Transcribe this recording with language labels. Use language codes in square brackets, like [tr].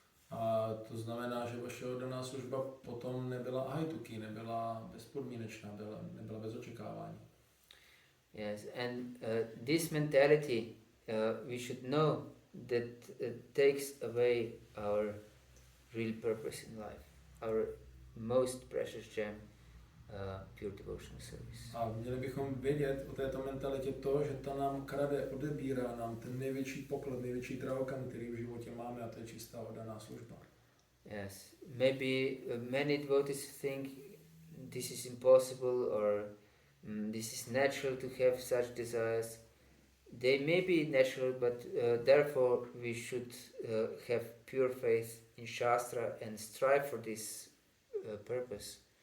[cs] A to znamená, že vaše oddaná služba potom nebyla ahituki, nebyla bezpodmínečná, nebyla bez očekávání. [en] Yes, and this mentality we should know that takes away our real purpose in life, our most precious gem, pure devotional service. [cs] A měli bychom vědět o této mentalitě to, že ta nám krade, odebírá nám ten největší poklad, největší drahokam, který v životě máme, a to je čistá oddaná služba. [en] Yes, maybe many devotees think this is impossible or this is natural to have such desires. They may be natural, but therefore we should have pure faith in Shastra and strive for this purpose.